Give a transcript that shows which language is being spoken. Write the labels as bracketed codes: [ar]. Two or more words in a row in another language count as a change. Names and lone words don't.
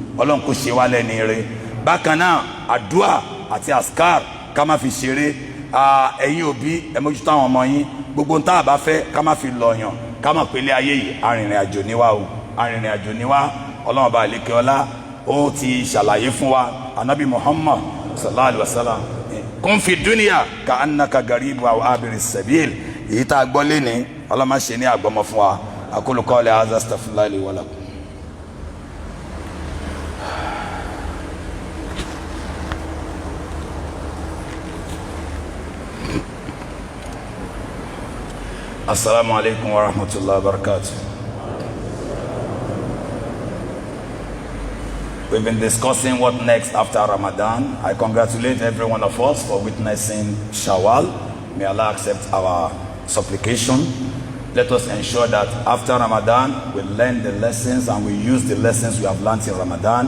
[yo] Ọlọ́run kò ṣe wá lẹ́ni rere. Bákan náà àdúà àti askar ká má fi ṣeré. Ẹ̀yin òbí ẹ mójútó àwọn ọmọ yín, gbogbo ń tá a bá fẹ́ ká má fi lọ̀yàn, ká má pélé ayé yìí arìnrìn àjò ni wá o, arìnrìn àjò ni wá. Ọlọ́run bá lékè ọlá ó ti ṣàlàyé fún wa. [ar] النبي محمد صلى الله عليه وسلم كن في الدنيا كأنك غريب أو عابر سبيل. [yo] Èyí tá a gbọ́ léni Ọlọ́run má ṣe ní àgbọ́mọ fún wa. [ar] أقول قولي هذا أستغفر الله لي ولكم السلام عليكم ورحمة الله وبركاته. [en] We've been discussing what next after Ramadan. I congratulate every one of us for witnessing Shawwal. May Allah accept our supplication. Let us ensure that after Ramadan, we learn the lessons and we use the lessons we have learned in Ramadan.